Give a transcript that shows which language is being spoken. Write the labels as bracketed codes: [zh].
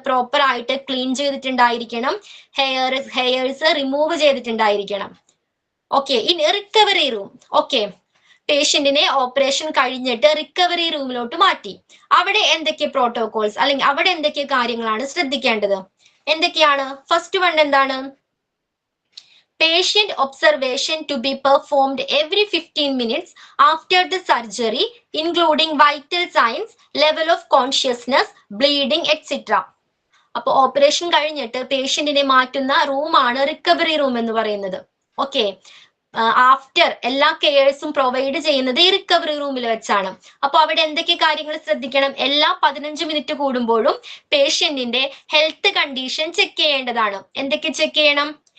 [ml] Proper ആയിട്ട് clean ചെയ്തിട്ടുണ്ടായിരിക്കണം, hairs remove ചെയ്തിട്ടുണ്ടായിരിക്കണം. Okay, ഇനി recovery room. Okay, പേഷ്യന്റിനെ operation കഴിഞ്ഞിട്ട് റിക്കവറി റൂമിലോട്ട് മാറ്റി. അവിടെ എന്തൊക്കെ പ്രോട്ടോകോൾസ് അല്ലെങ്കിൽ അവിടെ എന്തൊക്കെ കാര്യങ്ങളാണ് ശ്രദ്ധിക്കേണ്ടത്? എന്തൊക്കെയാണ്? ഫസ്റ്റ് വൺ എന്താണ്? [en] Patient observation to be performed every 15 minutes after the surgery, including vital signs, level of consciousness, bleeding, etc. [ml] അപ്പൊ ഓപ്പറേഷൻ കഴിഞ്ഞിട്ട് പേഷ്യന്റിനെ മാറ്റുന്ന റൂമാണ് റിക്കവറി റൂം എന്ന് പറയുന്നത്. ഓക്കെ, ആഫ്റ്റർ എല്ലാ കെയേഴ്സും പ്രൊവൈഡ് ചെയ്യുന്നത് ഈ റിക്കവറി റൂമിൽ വെച്ചാണ്. അപ്പൊ അവിടെ എന്തൊക്കെ കാര്യങ്ങൾ ശ്രദ്ധിക്കണം? എല്ലാ 15 മിനിറ്റ് കൂടുമ്പോഴും പേഷ്യന്റിന്റെ ഹെൽത്ത് കണ്ടീഷൻ ചെക്ക് ചെയ്യേണ്ടതാണ്. എന്തൊക്കെ ചെക്ക് ചെയ്യണം?